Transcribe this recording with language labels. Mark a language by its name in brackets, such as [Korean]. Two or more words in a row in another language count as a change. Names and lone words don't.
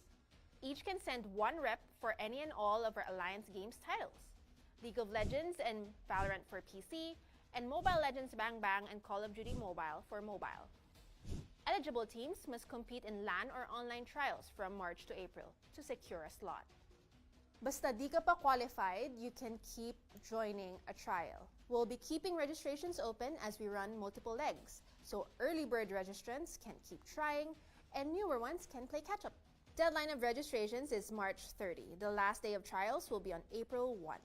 [English] Each can send 1 rep for any and all of our Alliance Games titles: League of Legends and VALORANT for PC, and Mobile Legends Bang Bang and Call of Duty Mobile for mobile. Eligible teams must compete in LAN or online trials from March to April to secure a slot. [Filipino] Basta di ka pa qualified, [English] you can keep joining a trial. We'll be keeping registrations open as we run multiple legs, so early bird registrants can keep trying and newer ones can play catch-up. Deadline of registrations is March 30. The last day of trials will be on April 1.